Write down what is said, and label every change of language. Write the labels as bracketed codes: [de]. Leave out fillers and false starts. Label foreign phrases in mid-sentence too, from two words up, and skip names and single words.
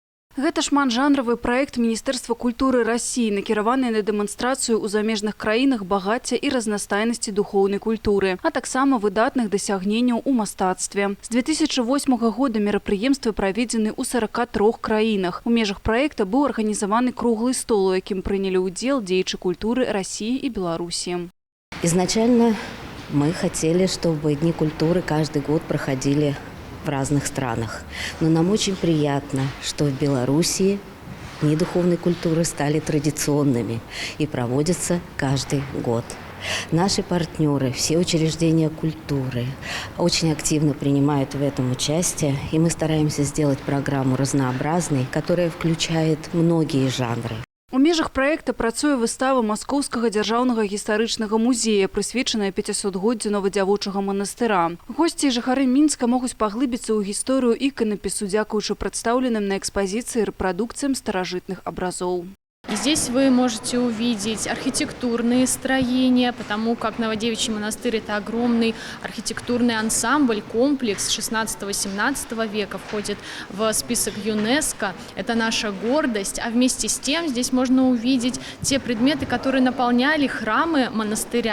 [be] Гэта шматжанравы проект Міністэрства культуры России, накіраваны на дэманстрацыю ў замежных краінах багацця і разнастайнасці духоўнай культуры, а таксама выдатных дасягненняў у мастацтве. З 2008 года мерапрыемствы праведзены ў 43 краінах. У межах проекта быў арганізаваны круглы стол, у якім прынялі ўдзел дзеячы культуры [ru] России и Беларуси. Изначально мы хотели, чтобы Дни культуры каждый год проходили в разных странах. Но нам очень приятно, что в Белоруссии Дни духовной культуры стали традиционными и проводятся каждый год. Наши партнеры, все учреждения культуры очень активно принимают в этом участие, и мы стараемся сделать программу разнообразной, которая включает многие жанры. [be] У межах проекта працуе выстава Маскоўскага дзяржаўнага гістарычнага музея, прысвечаная 500-годдзю Новадзявочага манастыра. Госці і жыхары Мінска могуць паглыбіцца ў гісторыю іканапісу, дзякуючы прадстаўленым на экспазіцыі рэпрадукцыям старажытных абразоў. [ru] И здесь вы можете увидеть архитектурные строения, потому как Новодевичий монастырь – это огромный архитектурный ансамбль, комплекс 16-18 века, входит в список ЮНЕСКО. Это наша гордость. А вместе с тем здесь можно увидеть те предметы, которые наполняли храмы монастыря.